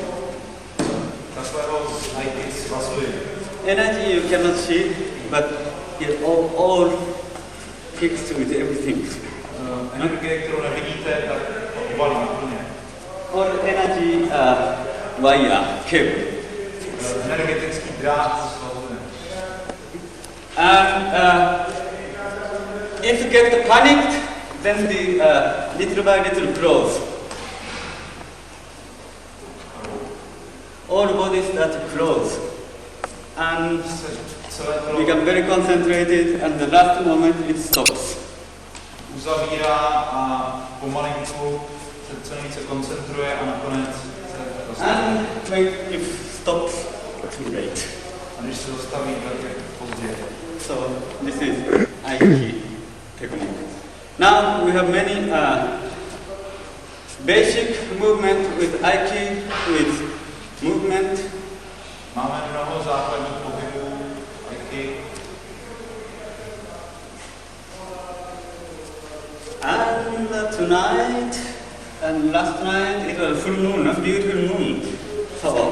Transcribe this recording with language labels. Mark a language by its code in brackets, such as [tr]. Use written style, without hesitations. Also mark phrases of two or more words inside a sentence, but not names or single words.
[en] Energy you cannot see, but it all fixed with everything. [cs] Energie, kterou nevidíte, tak obalí úplně. [en] Or energy wire, cable. [cs] Energetický drát svazuje. [en] And if you get panicked, then the little by little grows. All body starts to close. And become very concentrated, and the last moment it stops. [cs] Uzavírá a pomalinku se co nejvíce koncentruje a nakonec se [en] And when it stops, too late. [cs] A když se dostaví, tak je pozdě. [en] So this is Aiki technique. Now we have many basic movement with Aiki, with movement. [cs] Máme mnoho základních pohybů Aiki. [en] And tonight and last night it was full moon, a beautiful moon. So